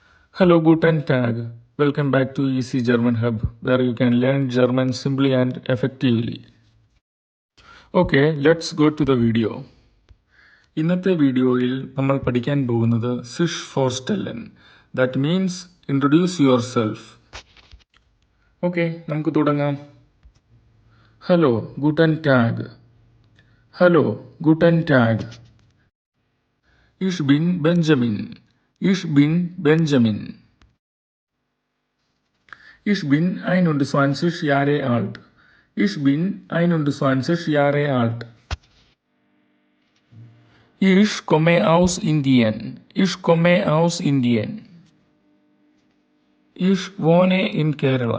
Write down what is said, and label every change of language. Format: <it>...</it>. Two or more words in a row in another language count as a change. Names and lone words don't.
<de>Hello, guten Tag.</de> <en>Welcome back to Easy German Hub, where you can learn German simply and effectively. Okay, let's go to the video.</en> <ml>ഇന്നത്തെ വീഡിയോയിൽ നമ്മൾ പഠിക്കാൻ പോകുന്നത്</ml> <de>sich vorstellen.</de> <en>That means introduce your self.</en> <ml>ഓക്കെ, നമുക്ക് തുടങ്ങാം.</ml> <de>Hallo, guten Tag. Hallo, guten Tag. Ich bin Benjamin. Ich bin Benjamin. Ich bin 21 Jahre alt. Ich bin 21 Jahre alt. Ich komme aus Indien. Ich komme aus Indien. Ich wohne in Kerala.</de>